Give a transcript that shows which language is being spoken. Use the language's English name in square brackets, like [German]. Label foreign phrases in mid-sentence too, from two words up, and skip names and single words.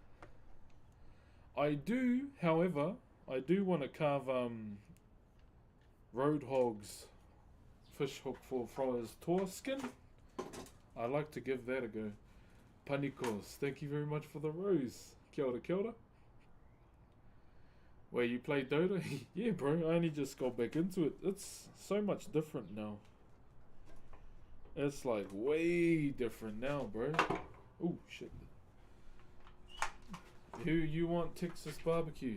[English] I do, however, I do want to carve Roadhog's fish hook for his tour skin. I'd like to give that a go. Panikos, thank you very much for the rose. [Māori] Kia ora, kia ora. [English] Where you play Dota? Yeah, bro, I only just got back into it. It's so much different now. It's like way different now, bro. Oh, shit. Who you want Texas barbecue?